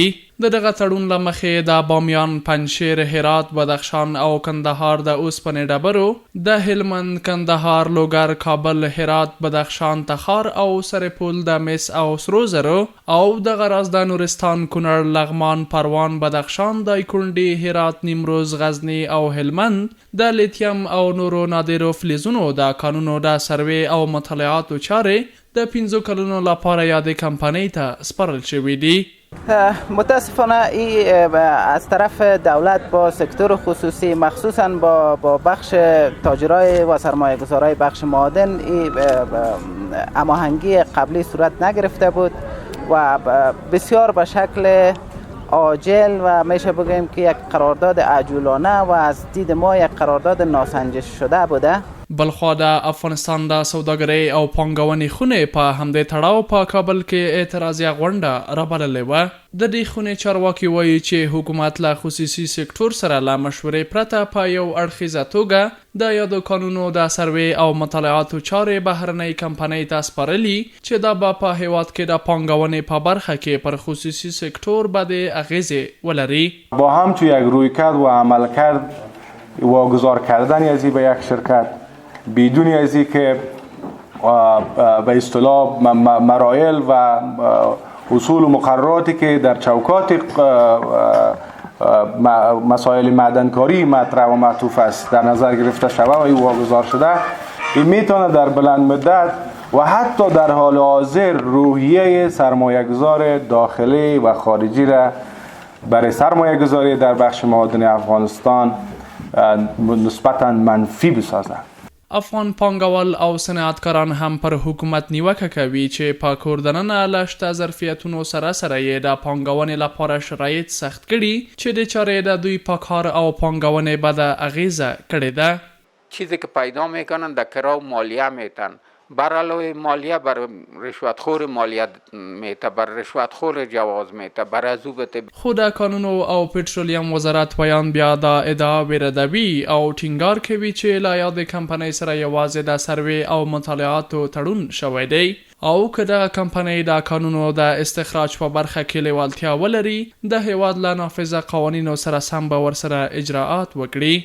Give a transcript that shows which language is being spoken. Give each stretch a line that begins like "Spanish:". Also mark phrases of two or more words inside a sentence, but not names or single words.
Pashto: د دغه تړون له مخې د بامیان، پنجشیر، هرات، بدخشان او کندهار د اوسپنې ډبرو د هلمند، کندهار، لوګر، کابل، هرات، بدخشان، تخار او سرپل د مس او سرو زرو او دغه راز د نورستان، کونړ، لغمان، پروان، بدخشان، دایکنډي، هرات، نیمروز، غزنی او هلمند د لیتیم او نورو نادرو فلزونو د کانونو د سروې او مطالعاتو چارې د 5 کلونو لپاره یادې کمپنۍ ته سپارل شوي دي.
Persian: متاسفانه این از طرف دولت با سکتور خصوصی مخصوصا با بخش تاجرای و سرمایه گذارای بخش معادن هماهنگی قبلی صورت نگرفته بود و بسیار به شکل عاجل و میشه بگیم که یک قرارداد عجولانه و از دید ما یک قرارداد ناسنجش شده بوده.
Pashto: بلخوا د افغانستان د سوداګرۍ او پانګونې خونې په همدې تړاو په کابل کې اعتراضیه غونډه رابللې وه. د دې خونې چارواکي وایي چې حکومت له خصوصي سکتور سره له مشورې پرته په یو اړخیزه توګه د یادو قانونو د سروې او مطالعاتو چارې بهرنۍ کمپنۍ ته سپارلي چې دا به په هیواد کې د پانګونې په برخه کې پر خصوصي سکتور بدې اغیزې ولري.
Persian: با همچون یک رویکرد و عملکرد واگذار کردن از به یک شرکت بدون از که به اصطلاح مراحل و اصول و مقرراتی که در چوکات مسائل معدنکاری مطرح و معطوف است در نظر گرفته شود و این واگذار شده، این میتونه در بلند مدت و حتی در حال حاضر روحیه سرمایه‌گذار داخلی و خارجی را برای سرمایه‌گذاری در بخش معادن افغانستان نسبتاً منفی بسازد.
Pashto: افغان پانګوال او صنعتکاران هم پر حکومت نیوکه کوي چې په کور دننه له شته ظرفیتونو سره سره یې د پانګونې لپاره شرایط سخت کړي چې د چارې د دوی په کار او پانګونې بده اغیزه کړې ده.
Persian: چیزی که پیدا میکنن در کرا مالیه میتن، بر علاوه مالیه بر رشوتخور مالیه میته، بر رشوتخور جواز میته، بر عضوبت.
Pashto: خود کانونو او پترولیم وزارت ویان بیا د ادعا وردوی او ټینګار کوي چې لا یاد کمپنۍ سره یوازې د سروې او مطالعاتو تړون شوی دی او که دغه کمپنۍ د کانونو د استخراج په برخه کې لیوالتیا ولري د هیواد له نافذه قوانینو سره سم به ورسره اجراعات وکړي.